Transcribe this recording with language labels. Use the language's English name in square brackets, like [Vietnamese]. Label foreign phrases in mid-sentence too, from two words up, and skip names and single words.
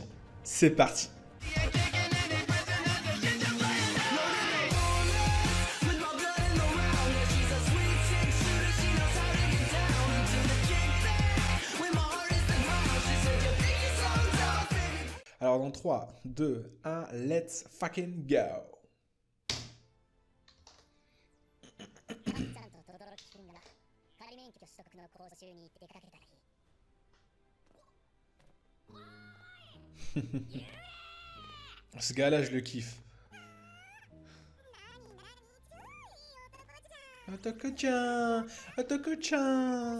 [French] C'est parti. Alors dans 3, 2, 1, [English] let's fucking go. [Japanese] ちゃんと轟くんだ。仮免許取得のコース中に行って出かけたらいい。 [French] Ce gars-là, je le kiffe. [Japanese] Atoko-chan, Atoko-chan.